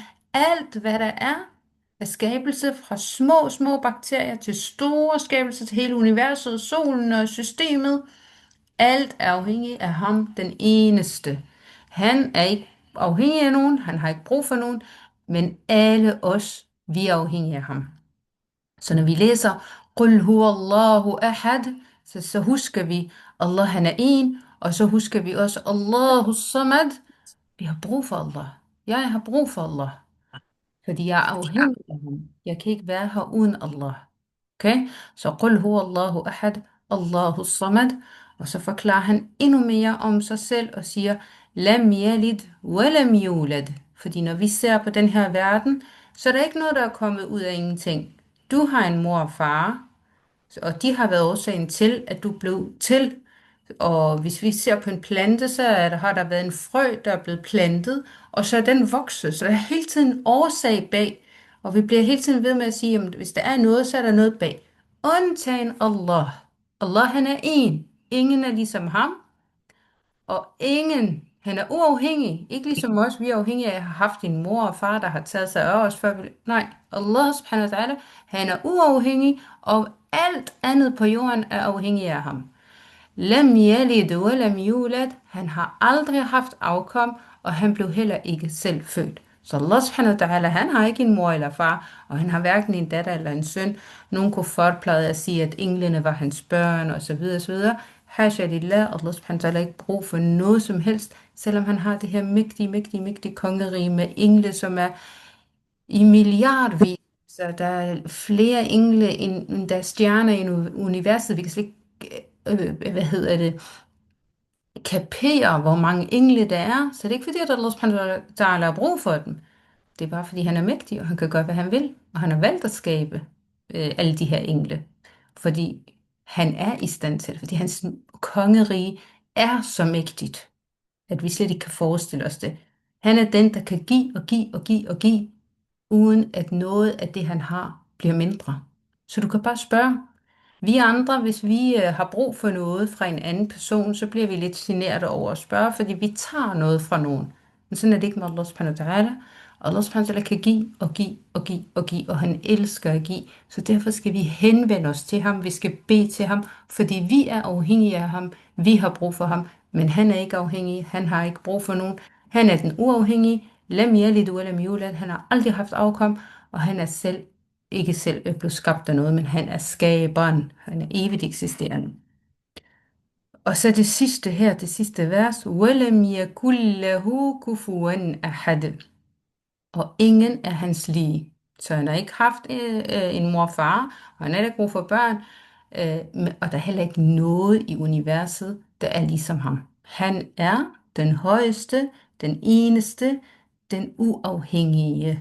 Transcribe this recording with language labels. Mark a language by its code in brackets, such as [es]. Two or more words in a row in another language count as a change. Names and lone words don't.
[da] Alt, hvad der er af skabelse, fra små, små bakterier til store skabelser, til hele universet, solen og systemet. Alt er afhængig af ham, den eneste. Han er ikke afhængig af nogen, han har ikke brug for nogen, men alle os, vi er afhængige af ham. Så når vi læser [ar] قل هو الله أحد, [da] så husker vi, Allah han er en, og så husker vi også [ar] الله الصمد. [da] Vi har brug for Allah. Jeg har brug for Allah, fordi jeg er afhængig af ham. Jeg kan ikke være her uden Allah. Okay? [ar] Så قل هو الله أحد، الله الصمد. [da] Og så forklarer han endnu mere om sig selv og siger, [ar] لم يلد ولم يولد. [da] Fordi når vi ser på den her verden, så er der ikke noget, der er kommet ud af ingenting. Du har en mor og far, og de har været årsagen til, at du blev til. Og hvis vi ser på en plante, så har der været en frø, der er blevet plantet, og så er den vokset. Så der er hele tiden en årsag bag. Og vi bliver hele tiden ved med at sige, at hvis der er noget, så er der noget bag. Undtagen Allah. Allah han er en. Ingen er ligesom ham. Og ingen, han er uafhængig. Ikke ligesom os, vi er afhængige af at have haft en mor og far, der har taget sig af os før vi... Nej, [ar] الله سبحانه وتعالى, [da] han er uafhængig, og alt andet på jorden er afhængig af ham. [ar] لم يلد ولم يولد. [da] Han har aldrig haft afkom, og han blev heller ikke selv født. [ar] Så الله سبحانه وتعالى, [da] han har ikke en mor eller far, og han har hverken en datter eller en søn. Nogle kuffar plejede at sige, at englene var hans børn, og så videre, så videre. [ar] حاشا لله, الله سبحانه وتعالى [da] har ikke brug for noget som helst, selvom han har det her mægtige kongerige med engle, som er i milliardvis. Så der er flere engle, end der er stjerner i universet. Vi kan slet ikke, kapere, hvor mange engle der er. Så det er ikke fordi, at [ar] الله سبحانه وتعالى [da] har brug for dem. Det er bare fordi, han er mægtig, og han kan gøre, hvad han vil. Og han har valgt at skabe alle de her engle. Fordi han er i stand til det. Fordi hans kongerige er så mægtigt, at vi slet ikke kan forestille os det. Han er den, der kan give og give og give og give, uden at noget af det, han har, bliver mindre. Så du kan bare spørge. Vi andre, hvis vi har brug for noget fra en anden person, så bliver vi lidt generet over at spørge, fordi vi tager noget fra nogen. Men sådan er det ikke med [ar] الله سبحانه وتعالى. الله سبحانه وتعالى [da] kan give og give og give og give, og han elsker at give. Så derfor skal vi henvende os til ham, vi skal bede til ham, fordi vi er afhængige af ham, vi har brug for ham, men han er ikke afhængig, han har ikke brug for nogen. Han er den uafhængige, [ar] لم يلد ولم يولد, [da] han har aldrig haft afkom, og han er ikke selv blevet skabt af noget, men han er skaberen. Han er evigt eksisterende. Og så det sidste her, det sidste vers. [ar] وَلَمْ يَكُنْ لَهُ كُفُوًا أَحَدٌ. [da] Og ingen er hans lige. Så han har ikke haft en mor og far, og han har ikke brug for børn, og der er heller ikke noget i universet, der er ligesom ham. Han er den højeste, den eneste, den uafhængige.